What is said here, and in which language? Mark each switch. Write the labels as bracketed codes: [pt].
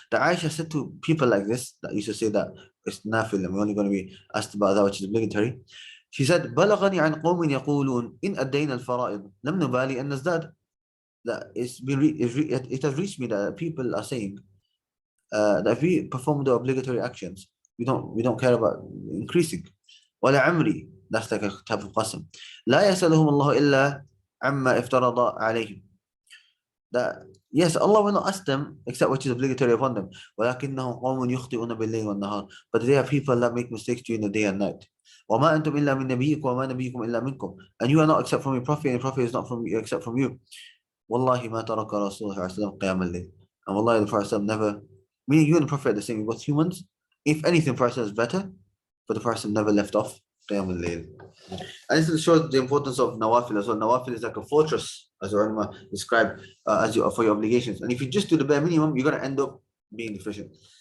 [en] That Aisha said to people like this, that used to say that it's nafil and we're only going to be asked about that which is obligatory. She said, [ar] بَلَغَنِي عَنْ قَوْمٍ يَقُولُونَ إِنْ أَدَّيْنَا الْفَرَائِض لَمْ نُبَالِي أَنْ نَزْدَادَ. [en] That it has reached me that people are saying that if we perform the obligatory actions, we don't care about increasing. [ar] ولا عمري. [en] That's like a type of qasam. [ar] لا يسألهم الله إلا عما افترض عليهم. [en] That yes, Allah will not ask them except what is obligatory upon them. [ar] ولكنهم قوم يخطئون بالليل والنهار. [en] But they are people that make mistakes during the day and night. [ar] وما أنتم إلا من نبيكم وما نبيكم إلا منكم. [en] And you are not except from your prophet, and your prophet is not from you except from you. [ar] والله ما ترك رسول الله صلى الله عليه وسلم قيام الليل. [en] And wallahi, the Prophet never, meaning you and the Prophet are the same, both humans. If anything, the Prophet is better, but the Prophet never left off qiyam al-layl. And this shows the importance of nawafil as well. Nawafil is like a fortress, as the ulama described, for your obligations. And if you just do the bare minimum, you're going to end up being deficient.